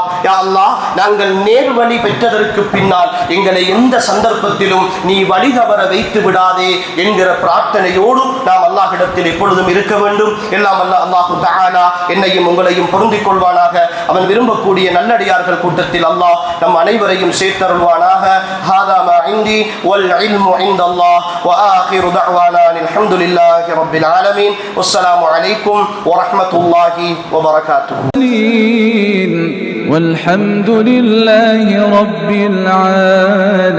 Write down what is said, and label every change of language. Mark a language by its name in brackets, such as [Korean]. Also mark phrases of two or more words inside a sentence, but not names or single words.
[Tamil] யா அல்லாஹ், நாங்கள் நேர்வழி பெற்றதற்கு பின்னால் எங்களை எந்த சந்தர்ப்பத்திலும் நீ வழி தவற வைத்து விடாதே என்கிற பிரார்த்தனையோடு நாம் அல்லாஹ்விடத்தில் எப்பொழுதும் இருக்க வேண்டும். எல்லாம் அல்லாஹு தஆலா என்னையும் உங்களையும் பொருந்திக் கொள்வானாக. அவன் விரும்பக்கூடிய நல்லடியார்கள் கூட்டத்தில் அல்லாஹ் நம் அனைவரையும் சேர்த்தருள்வானாக. [Arabic] هذا ما عندي والعلم عند الله وآخر دعوانا الحمد لله رب العالمين والسلام عليكم ورحمة الله وبركاته. والحمد لله رب العالمين.